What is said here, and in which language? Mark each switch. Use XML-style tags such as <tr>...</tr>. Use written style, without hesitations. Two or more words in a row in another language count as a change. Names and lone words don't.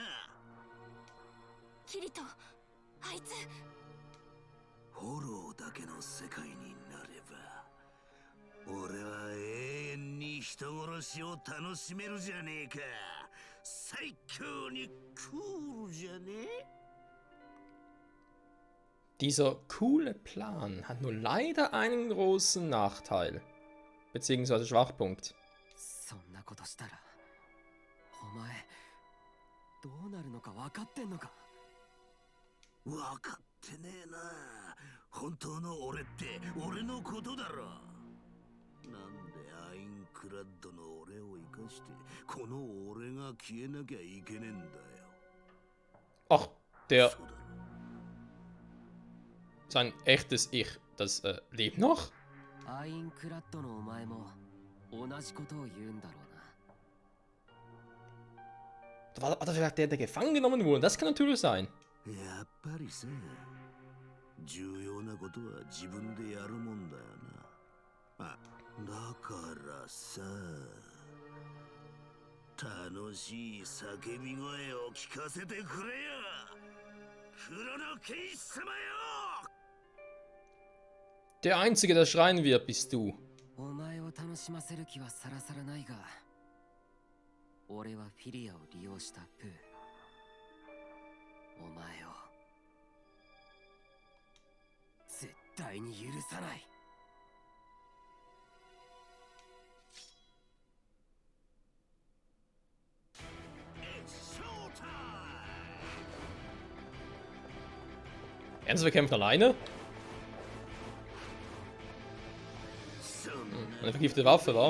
<ja>キリト、あいつ。ホローだけの世界になれば俺は永遠に人殺しを楽しめるじゃねえか。最強にクールじゃねえ。</ja> <de>Dieser coole Plan hat nur leider einen großen Nachteil. Beziehungsweise Schwachpunkt.</de> <ja>そんなことしたらお前どうなるのか分かってんのか。分かってねえな。本当の俺って俺のことだろ。なんでアインクラッドの俺を生かしてこの俺が消えなきゃいけねえんだよ。</ja> <de>Ach, der</de> <ja>そうだろ。</ja> <de>sein echtes Ich, das lebt noch?</de> <ja>アインクラッドのお前も同じことを言うんだろうな。</ja> <de>War das vielleicht der gefangen genommen wurde? Das kann natürlich sein.</de> <ja>やっぱりさ、重要なことは自分でやるもんだよな。あ、だからさ、楽しい叫び声を聞かせてくれよ、黒の剣士様よ。</ja> <de>Der Einzige, der schreien wird, bist du.</de> <ja>お前を楽しませる気はさらさらないが、俺はフィリアを利用したプー。お前を絶対に許さない。</ja> <de>Ernsthaft kämpft alleine? Eine vergiftete Waffe, wa?</de>